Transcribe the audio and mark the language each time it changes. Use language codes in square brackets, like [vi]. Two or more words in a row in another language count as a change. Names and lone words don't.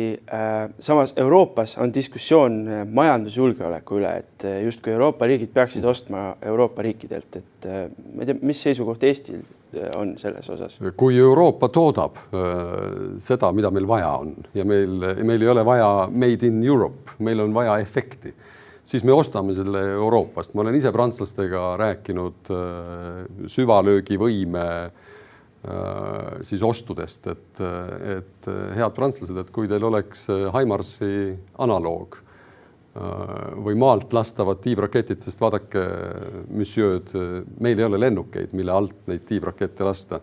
[et] Samas Euroopas on diskussioon majandusjulgeoleku üle, et justkui Euroopa riigid peaksid ostma Euroopa riikidelt. Et ma ei tea, mis seisukoht Eestil on selles osas? Kui Euroopa toodab seda, mida meil vaja on ja meil ei ole vaja [en] made in Europe, [et] meil on vaja efekti, siis me ostame selle Euroopast. Ma olen ise prantslastega rääkinud süvalöögivõime siis ostudest, et head prantslased, et kui teil oleks HIMARS-i analoog või maalt lastavad tiibraketid, sest vaadake, müsjööd, meil ei ole lennukeid, mille alt neid tiibrakette lasta.